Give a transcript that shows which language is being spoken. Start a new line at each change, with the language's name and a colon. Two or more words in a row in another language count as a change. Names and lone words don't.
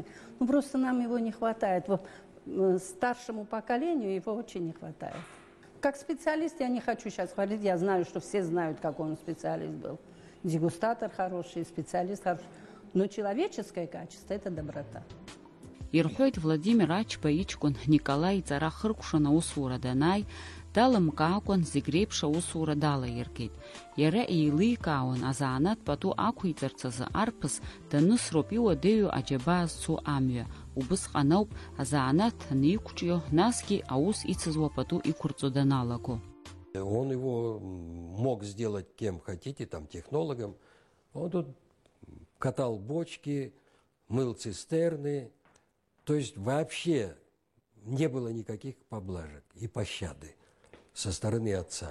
Russian: Просто нам его не хватает. Вот старшему поколению его очень не хватает. Как специалист я не хочу сейчас говорить. Я знаю, что все знают, какой он специалист был. Дегустатор хороший, специалист хороший. Но человеческое качество – это доброта.
Abkhazian: Ирҳәоит Владимир Ачба иҷкәын Николаи иҵара хыркәшан аусура данааи, далымкаакәан зегь реиԥш аусура далаиргеит. Иара еиликаауан азанааҭ пату ақәиҵарц азы арԥыс данысроуп иуадаҩу аџьабаа зцу амҩа. Убысҟан ауп азанааҭ аниқәҿио, насгьы аус ицызуа пату иқәырҵо даналаго.
Russian: Он его мог сделать кем хотите, там технологом. Он тут катал бочки, мыл цистерны. То есть вообще не было никаких поблажек и пощады со стороны отца.